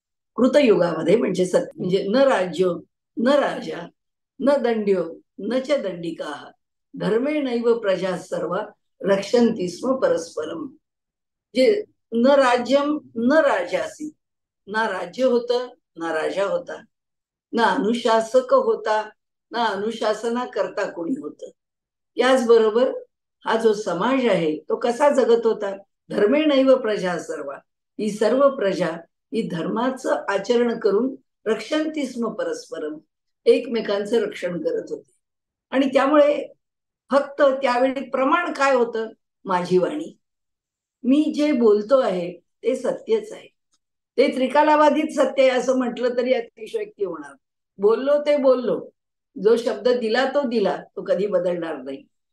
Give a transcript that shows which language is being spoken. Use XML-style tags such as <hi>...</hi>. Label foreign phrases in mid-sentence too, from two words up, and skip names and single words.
<mr>कृतयुगामध्ये म्हणजे म्हणजे</mr> <sa>न राज्यो न राजा न दंड्यो न च दंडिका धर्मे नैव प्रजा सर्व रक्षन्ति स्म परस्परम. जे न राज्यम न राजासी,</sa> <mr>ना राज्य होतं ना राजा होता, ना अनुशासक होता ना अनुशासना करता कोणी होतं. याचबरोबर हा जो समाज आहे तो कसा जगत होता,</mr> <sa>धर्मे नैव प्रजा सर्व,</sa> <mr>ही सर्व प्रजा ही धर्माचं आचरण करून</mr> <sa>रक्षन्ति स्म परस्परम,</sa> <mr>एकमेकांचं रक्षण करत होते. आणि त्यामुळे फक्त त्यावेळी प्रमाण काय होतं, माझी वाणी, मी जे बोलतो आहे ते सत्यच आहे, ते त्रिकालाबाधित सत्य आहे असं म्हटलं तरी अतिशयोक्ती होणार. बोललो ते बोललो, जो शब्द दिला तो दिला, तो कधी बदलणार नाही.</mr>